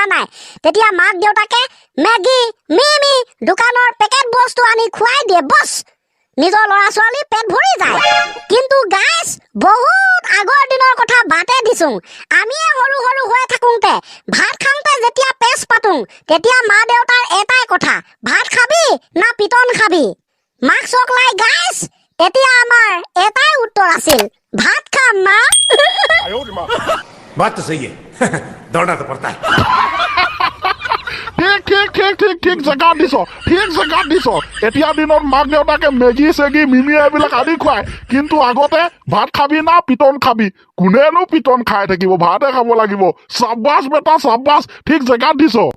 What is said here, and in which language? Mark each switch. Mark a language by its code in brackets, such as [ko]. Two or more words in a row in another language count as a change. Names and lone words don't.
[as] নাই তেতিয়া মাক দেউতাকে মেগী মিমি দোকানৰ পেকেট বস্তু আনি খুৱাই দিয়ে বছ নিজৰ ল'ৰা ছোৱালী পেট ভৰি যায় কিন্তু গাইছ বহুত আগৰ দিনৰ কথা বাটে দিছো আমিয়ে সৰু হৈ থাকোঁতে ভাত খাওঁতে যেতিয়া পেচ পাতো তেতিয়া মা দেউতাৰ এটাই কথা ভাত খাবি না পিটন খাবি মাক চকলাই গাইছ এতিয়া আমাৰ এটাই উত্তৰ আছিল ভাত খাম মা [hi] बात तो सही है दौड़ना तो पड़ता है [as] ঠিক জেগাত দিছ এতিয়া দিনত মাক দেউতাকে মেগী চেগী মিমি এইবিলাক আনি খুৱায় কিন্তু আগতে ভাত খাবি না পিটন খাবি কোনেনো পিটন খাই থাকিব ভাতে খাব লাগিব [hi] शाबाश बेटा शाबाश [as] ঠিক জেগাত দিছ